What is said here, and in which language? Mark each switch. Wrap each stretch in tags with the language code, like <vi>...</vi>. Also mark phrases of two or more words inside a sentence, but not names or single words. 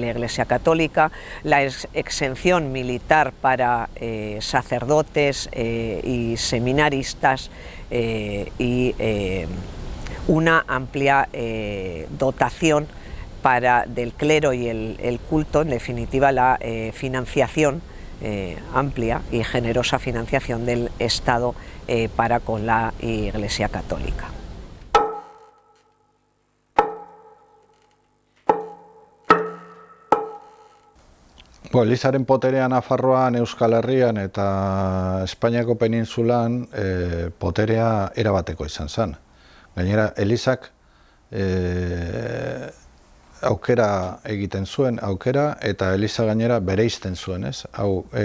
<es>la Iglesia Católica, la exención militar para sacerdotes y seminaristas y una amplia dotación del clero y el culto, en definitiva la financiación amplia y generosa financiación del Estado para con la Iglesia Católica.</es> <eu>Elizaren poterea Nafarroan, Euskal Herrian eta Espainiako penintsulan poterea erabateko izan zen. Gainera, Elizak aukera egiten zuen, eta Eliza gainera bereizten zuen, ez?</eu>